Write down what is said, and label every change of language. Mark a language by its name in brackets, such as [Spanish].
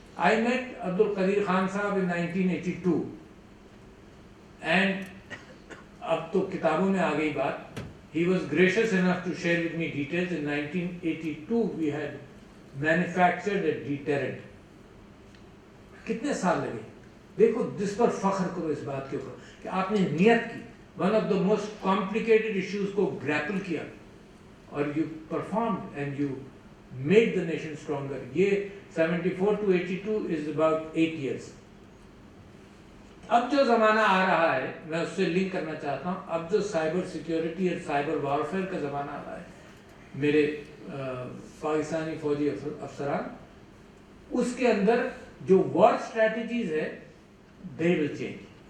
[English] I met Abdul Qadir Khan صاحب in 1982 and [Urdu] اب تو کتابوں میں آ گئی بات. [English] He was gracious enough to share with me details. In 1982 we had manufactured a deterrent. [Urdu] کتنے سال لگے؟ دیکھو جس پر فخر کرو اس بات کے اوپر کہ آپ نے نیت کی، [English] one of the most complicated issues [Urdu] کو گریپل کیا اور [English] You performed and you made the nation stronger. یہ 74 to 82 is about 8 years. [Urdu] اب جو زمانہ آ رہا ہے میں اس سے لنک کرنا چاہتا ہوں. اب جو سائبر سیکیورٹی اور سائبر وارفیئر کا زمانہ آ رہا ہے، میرے پاکستانی فوجی افسران، اس کے اندر جو وار اسٹریٹجیز ہے [English] they will change.